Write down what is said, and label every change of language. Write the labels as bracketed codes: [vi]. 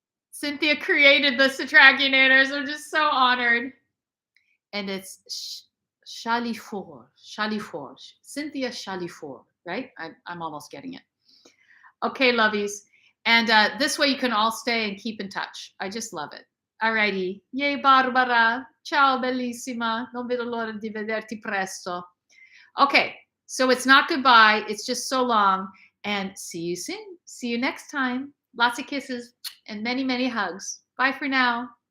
[en] Cynthia created the Setrakianators. I'm just so honored. And it's Chalifour. Cynthia Chalifour, right? I'm almost getting it. Okay, lovies. And this way you can all stay and keep in touch. I just love it. Alrighty. Yay, Barbara. [it] Ciao, bellissima. Non vedo l'ora di vederti presto. [en] Okay, so it's not goodbye. It's just so long. And see you soon. See you next time. Lots of kisses and many, many hugs. Bye for now.